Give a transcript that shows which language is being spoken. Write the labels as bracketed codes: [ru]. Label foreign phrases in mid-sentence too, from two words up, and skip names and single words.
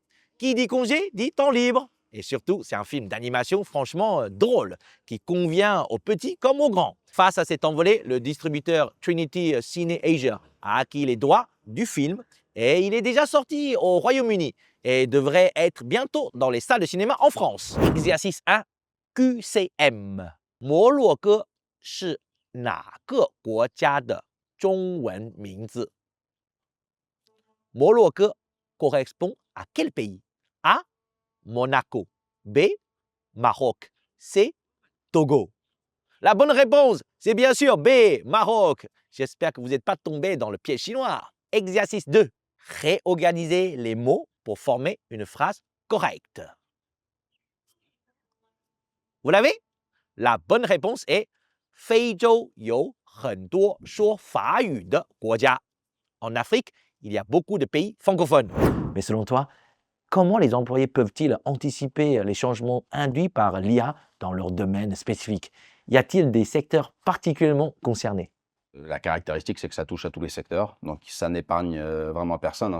[fr] Qui dit congé dit temps libre. Et surtout, c'est un film d'animation franchement drôle, qui convient aux petits comme aux grands. Face à cette envolée, le distributeur Trinity Cine Asia a acquis les droits du film et il est déjà sorti au Royaume-Uni et devrait être bientôt dans les salles de cinéma en France. Exercice 1, QCM. [zh] 摩洛哥是哪个国家的中文名字？ [fr] 摩洛哥 correspond à quel pays? A. Monaco. B. Maroc. C. Togo. La bonne réponse, c'est bien sûr B. Maroc. J'espère que vous n'êtes pas tombé dans le piège chinois. Exercice 2. Réorganiser les mots pour former une phrase correcte. Vous l'avez? La bonne réponse est [zh] 非洲有很多说法语的国家. [fr] En Afrique, il y a beaucoup de pays francophones. Mais selon toi, comment les employés peuvent-ils anticiper les changements induits par l'IA dans leur domaine spécifique? Y a-t-il des secteurs particulièrement concernés? La caractéristique, c'est que ça touche à tous les secteurs, donc ça n'épargne vraiment personne, hein.